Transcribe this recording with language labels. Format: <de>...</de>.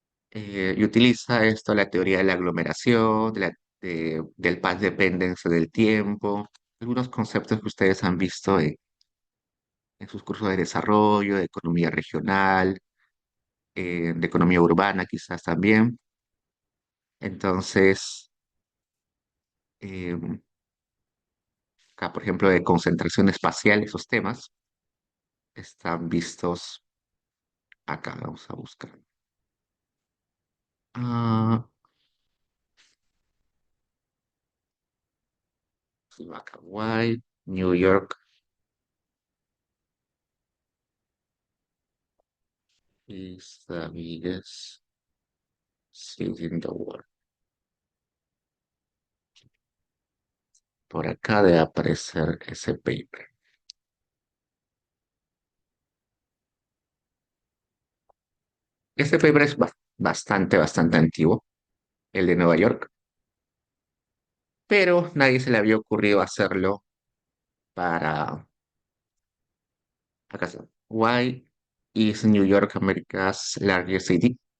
<es>Y utiliza esto, la teoría de la aglomeración, del path dependence del tiempo, algunos conceptos que ustedes han visto en sus cursos de desarrollo, de economía regional, de economía urbana quizás también. Entonces, eh, acá, por ejemplo, de concentración espacial, esos temas están vistos acá. Vamos a buscar. Ah, acá,</es> <en>White, New York is the biggest city in the world.</en> <es>Por acá debe aparecer ese paper. Este paper es bastante antiguo, el de Nueva York, pero nadie se le había ocurrido hacerlo para, acá está.</es> <en>Why is New York America's largest city?</en>